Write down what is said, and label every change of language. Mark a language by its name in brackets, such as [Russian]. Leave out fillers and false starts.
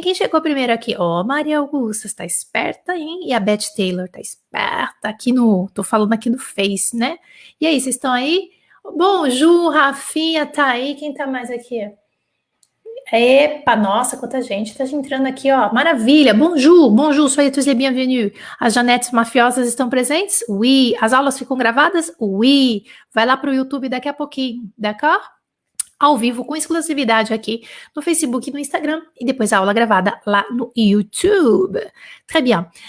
[Portuguese] Quem chegou primeiro aqui? Ó, Maria Augusta, está esperta, hein? E a Beth Taylor tá esperta aqui tô falando aqui no Face, né? E aí, vocês estão aí? [French] Bonjour, [Portuguese] Rafinha tá aí, quem tá mais aqui? Epa, nossa, quanta gente tá entrando aqui, ó. Maravilha. [French] Bonjour, bonjour, soyez tous les bienvenus. [Portuguese] As Janetes mafiosas estão presentes? [French] Oui. [Portuguese] As aulas ficam gravadas? Oui. Vai lá pro YouTube daqui a pouquinho, [French] d'accord? [Portuguese] Ao vivo, com exclusividade aqui no Facebook e no Instagram. E depois a aula gravada lá no YouTube. [French] Très bien.